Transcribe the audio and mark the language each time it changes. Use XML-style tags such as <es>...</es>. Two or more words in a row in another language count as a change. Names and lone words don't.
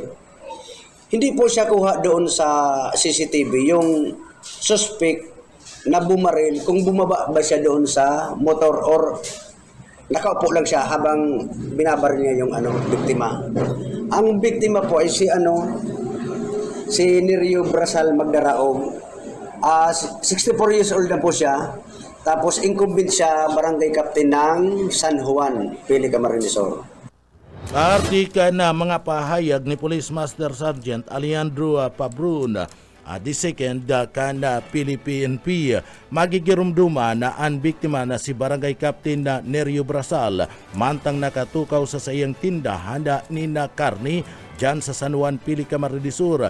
<tl>Hindi po siya kuha doon sa CCTV yung suspect na bumaril, kung bumaba ba siya doon sa motor or nakaupo lang siya habang binabaril niya yung biktima. Ang biktima po ay si Nerio Brasal Magdaraog. 64</tl> <en>years old</en> <tl>na po siya. Tapos incumbent siya barangay captain ng San Juan, Pili Camarines Sur.</tl> <bik>Artika na mga pahayag ni Police Master Sergeant Alejandro Pabrun the second kana PNP magigirumduma na ang biktima na si Barangay Captain na Nerio Brasal mantang nakatukaw sa sayang tindahan ni na karni dyan sa San Juan Pili Camarines Sur.</bik>